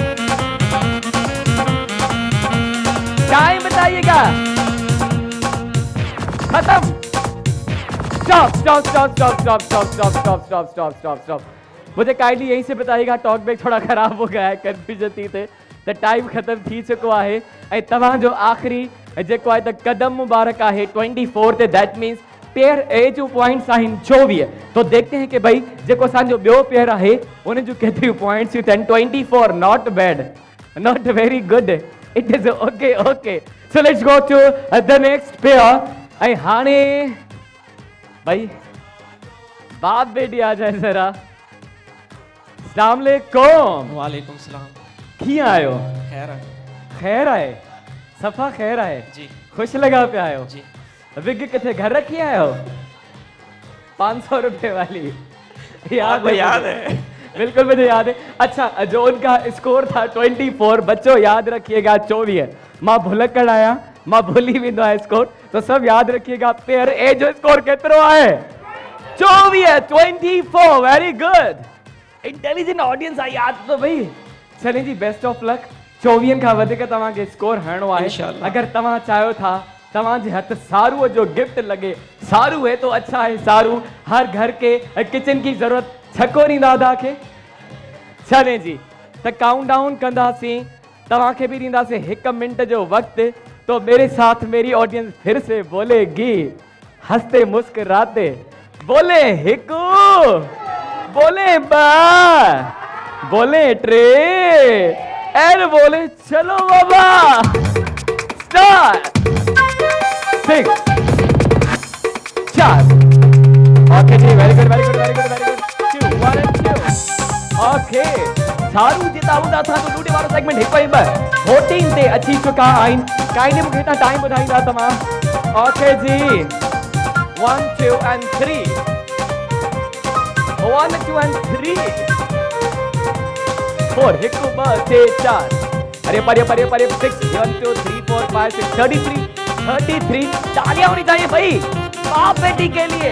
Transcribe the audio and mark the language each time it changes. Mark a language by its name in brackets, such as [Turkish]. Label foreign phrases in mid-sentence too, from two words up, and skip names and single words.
[Urdu] ٹائم بتائیے گا. ختم۔ سٹاپ. مجھے کائنڈلی یہیں سے بتائیے گا. [English] talk back [Urdu] تھوڑا خراب ہو گیا ہے، کنفیوژن تھی تھے. [Sindhi] तो टाइम खत्म थी चुको है। तव्हां जो आखिरी जेको आहे त कदम मुबारक है 24 ते। [English] That means pair A [Sindhi] जो पॉइंट्स आहिनि [English] 24। [Urdu] تو دیکھتے ہیں کہ [Sindhi] भाई जेको असांजो ॿियो पेयर है उन जो केतिरियूं पॉइंट्स अथनि। [English] 24 not bad, not very good. It is OK. So let's go to the next pair. [Sindhi] ऐं हाणे भाई बाप बेटी [Urdu] آ جائے ذرا. [Arabic] السلام عليكم. وعليكم السلام. [Sindhi] कियां आयो? खैर आए, सफ़ा खैर आए जी। खुश लगा पे आयो जी। विग किथे घर रखी आयो? 500 रुपए वाली याद है? [Urdu] بالکل مجھے یاد ہے. اچھا، جو ان کا سکور تھا 24، بچوں یاد رکھیے گا 24. [Sindhi] मां भुलक्कड़ आया, मां भूली वेंदो आहे स्कोर, [Urdu] تو سب یاد رکھیے گا. [Sindhi] पेयर ए जो स्कोर केतिरो आहे? 24। [English] very good. intelligent audience [Sindhi] आहे याद तो भाई। [Urdu] چلیں جی, [English] best of luck. [Sindhi] 24 खां वधीक तव्हांखे स्कोर हणणो आहे। अगर तव्हां चाहियो था तव्हांजे हथ सारू जो गिफ्ट लगे। [Urdu] سارو ہے تو اچھا ہے۔ سارو ہر گھر کے کچن کی ضرورت [Sindhi] छको ॾींदा तव्हांखे। [Urdu] چلیں جی, [Sindhi] तो काउंट डाउन कंदासीं। तव्हांखे भी ॾींदासीं 1 मिनट जो वक्त। [Urdu] تو میرے ساتھ میری آڈینس پھر سے بولے گی ہنستے مسکراتے. بولے 1، بولے 2، بولے 3 اینڈ بولے چلو بابا سٹارٹ. 6 4 اوکے جی, [English] Very good 2 1 and 2 OK. [Sindhi] सारू जिताऊंदा था तो लूटे वारो सेगमेंट 1 2 14 ते अची चुका आइन। काइने मूंखे हितां टाइम ॿुधाईंदा तव्हां? [Urdu] اوکے جی 1 2 and 3 1 2 and 3 4 1 2 3 4 ارے پرے 6 1 2 3 4 5 6 33 تالیاں ہونی چاہیے بھائی باپ بیٹی کے لیے.